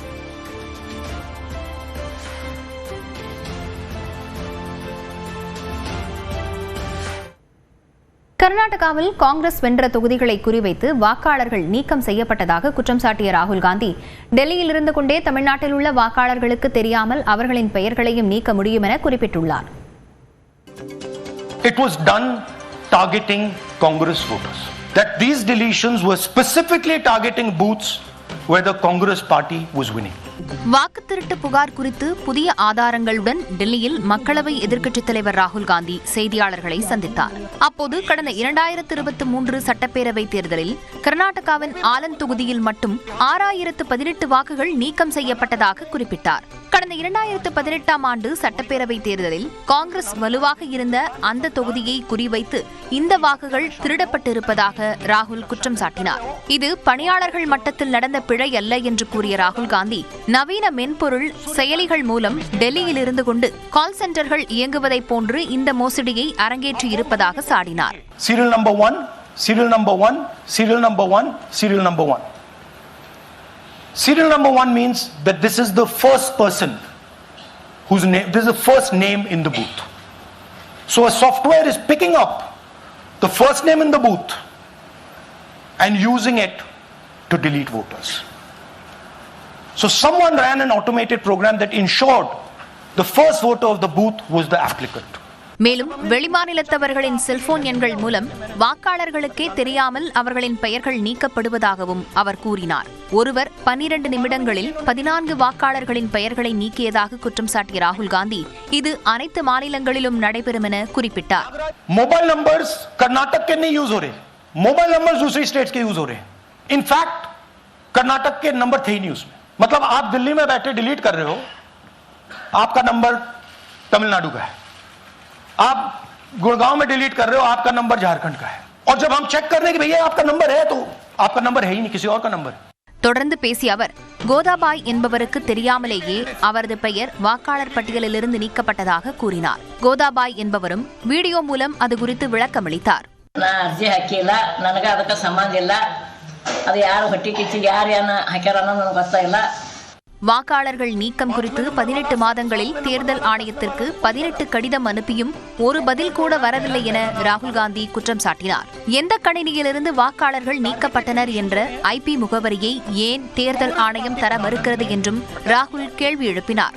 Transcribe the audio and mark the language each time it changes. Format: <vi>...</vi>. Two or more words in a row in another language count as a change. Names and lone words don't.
<ta>கர்நாடகாவில் காங்கிரஸ் வென்ற தொகுதிகளை குறிவைத்து வாக்காளர்கள் நீக்கம் செய்யப்பட்டதாக குற்றம் சாட்டிய ராகுல் காந்தி, டெல்லியில் இருந்து கொண்டே தமிழ்நாட்டில் உள்ள வாக்காளர்களுக்கு தெரியாமல் அவர்களின் பெயர்களையும் நீக்க முடியும் என குறிப்பிட்டுள்ளார்.</ta> <en>It was done targeting Congress voters. That these deletions were specifically targeting booths where the Congress party was winning.</en> <ta>வாக்கு திருட்டு புகார் குறித்து புதிய ஆதாரங்களுடன் டெல்லியில் மக்களவை எதிர்க்கட்சித் தலைவர் ராகுல் காந்தி செய்தியாளர்களை சந்தித்தார். அப்போது கடந்த 2023 சட்டப்பேரவைத் தேர்தலில் கர்நாடகாவின் ஆலன் தொகுதியில் மட்டும் 6018 வாக்குகள் நீக்கம் செய்யப்பட்டதாக குறிப்பிட்டார். கடந்த 2018ஆம் ஆண்டு சட்டப்பேரவைத் தேர்தலில் காங்கிரஸ் வலுவாக இருந்த அந்த தொகுதியை குறிவைத்து இந்த வாக்குகள் திருடப்பட்டிருப்பதாக ராகுல் குற்றம் சாட்டினார். இது பணியாளர்கள் மட்டத்தில் நடந்த பிழை அல்ல என்று கூறிய ராகுல் காந்தி, நவீன மென்பொருள் செயலிகள் மூலம் டெல்லியில் இருந்து கொண்டு கால் சென்டர்கள் இயங்குவதை போன்று இந்த மோசடியை அரங்கேற்றி இருப்பதாக சாடினார்.</ta> <en>Serial number 1, serial number 1, serial number 1, serial number 1. Serial number 1 means that this is the first person whose name, this is the first name in the booth. So a software is picking up the first name in the booth and using it to delete voters. So someone ran an automated program that ensured the first voter of the booth was the applicant.</en> <ta>மேலும் வெளிமாநிலத்தவர்களின் செல்போன் எண்கள் மூலம் வாக்காளர்களுக்கே தெரியாமல் அவர்களின் பெயர்கள் நீக்கப்படுவதாகவும் அவர் கூறினார். ஒருவர் 12 நிமிடங்களில் 14 வாக்காளர்களின் பெயர்களை நீக்கியதாக குற்றம் சாட்டிய ராகுல் காந்தி, இது அனைத்து மாநிலங்களிலும் நடைபெறும் என குறிப்பிட்டார்.</ta> <en>mobile numbers</en> <hi>कर्नाटक के नहीं यूज हो रहे,</hi> <en>mobile numbers</en> <hi>दूसरी स्टेट्स के यूज हो रहे. इनफैक्ट कर्नाटक के नंबर थे ही नहीं उसमें. मतलब आप दिल्ली में बैठे डिलीट कर रहे हो, आपका नंबर तमिलनाडु का है. आप गुड़गांव में डिलीट कर रहे हो, आपका नंबर झारखंड का है. और जब हम चेक कर रहे हैं कि भैया आपका नंबर है, तो आपका नंबर है ही नहीं, किसी और का नंबर है.</hi> <ta>தொடர்ந்து பேசிய அவர், கோதாபாய் என்பவருக்கு தெரியாமலேயே அவரது பெயர் வாக்காளர் பட்டியலிலிருந்து நீக்கப்பட்டதாக கூறினார். கோதாபாய் என்பவரும் வீடியோ மூலம் அது குறித்து விளக்கமளித்தார்.</ta> <kn>ನಾನ್ ಅರ್ಜಿ ಹಾಕಿಲ್ಲ, ನನಗೆ ಅದಕ್ಕೆ ಸಂಬಂಧ ಇಲ್ಲ. ಅದು ಯಾರ್ ಹೊಟ್ಟಿ ಕಿಚ್ಚಿಗೆ ಯಾರು ಏನು ಹಾಕ್ಯಾರ ಅನ್ನೋದು ನನಗೆ ಗೊತ್ತಾಗಿಲ್ಲ.</kn> <ta>வாக்காளர்கள் நீக்கம் குறித்து 18 மாதங்களில் தேர்தல் ஆணையத்திற்கு 18 கடிதம் அனுப்பியும் ஒரு பதில் கூட வரவில்லை என ராகுல் காந்தி குற்றம் சாட்டினார். எந்த கணினியிலிருந்து வாக்காளர்கள் நீக்கப்பட்டனர் என்ற IP முகவரியை ஏன் தேர்தல் ஆணையம் தர மறுக்கிறது என்றும் ராகுல் கேள்வி எழுப்பினார்.</ta>